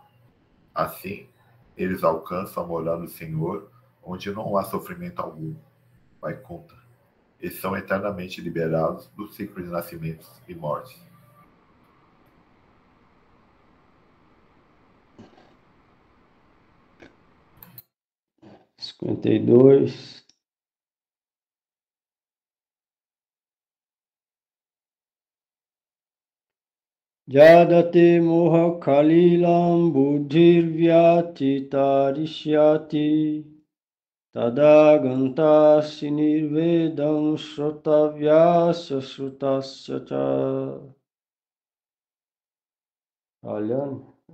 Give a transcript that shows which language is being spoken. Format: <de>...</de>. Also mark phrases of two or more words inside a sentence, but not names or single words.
<pt>Assim, eles alcançam a morada do Senhor, onde não há sofrimento algum, Vaikuntha, e são eternamente liberados do ciclo de nascimentos e mortes. Cinquenta e dois.</pt> <sa>यदा ते मोहकलिलं बुद्धिर्व्यतितरिष्यति तदा गन्तासि निर्वेदं श्रोतव्यस्य श्रुतस्य च.</sa> <pt>Olhando.</pt>